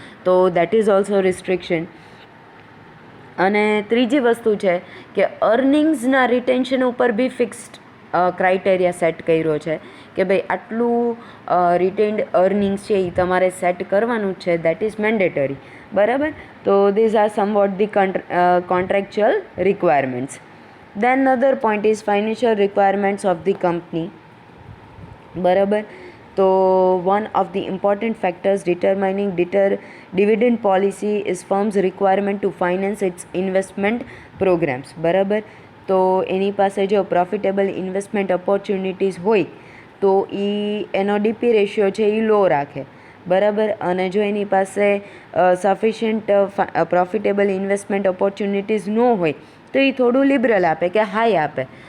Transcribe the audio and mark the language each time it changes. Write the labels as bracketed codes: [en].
[en] તો that is also restriction. [gu] અને ત્રીજી વસ્તુ છે કે અર્નિંગ્સના રિટેન્શન ઉપર બી ફિક્સ્ડ ક્રાઇટેરિયા સેટ કર્યો છે કે ભાઈ આટલું રિટેન્ડ અર્નિંગ્સ છે એ તમારે સેટ કરવાનું જ છે, દેટ ઇઝ મેન્ડેટરી, બરાબર. [en] તો these are somewhat the contractual requirements. Then other point is financial requirements of the company, બરાબર. તો one of the important factors determining dividend policy is firm's requirement to finance its investment programs, બરાબર. [gu] તો એની પાસે જો profitable investment opportunities હોય તો એનો DP ratio છે એ લો રાખે, બરાબર. અને જો એની પાસે સફિશિયન્ટ પ્રોફિટેબલ ઇન્વેસ્ટમેન્ટ ઓપોર્ચ્યુનિટીઝ ન હોય તો એ થોડું લિબરલ આપે કે હાઈ આપે.